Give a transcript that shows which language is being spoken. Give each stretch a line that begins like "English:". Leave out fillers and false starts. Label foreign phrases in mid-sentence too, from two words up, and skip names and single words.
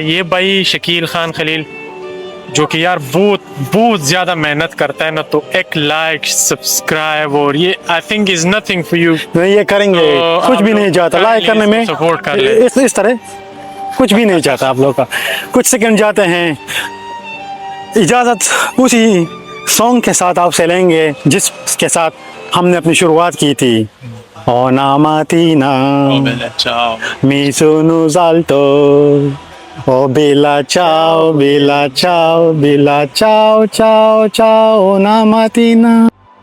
Urdu: یہ بھائی شکیل خان خلیل جو کہ یار بہت زیادہ محنت کرتا ہے نا، تو ایک لائک، سبسکرائب اور یہ
English: I think is nothing for you.
Urdu: نہیں، یہ کریں گے، کچھ بھی نہیں جاتا لائک کرنے میں، سپورٹ کر لیں۔ اس طرح کچھ بھی نہیں جاتا آپ لوگ کا، کچھ سیکنڈ جاتے ہیں۔ اجازت اسی سانگ کے ساتھ آپ سے لیں گے جس کے ساتھ ہم نے اپنی شروعات کی تھی۔
Italian: Una mattina mi sono alzato, oh bella ciao, bella ciao, bella ciao, ciao, ciao, una mattina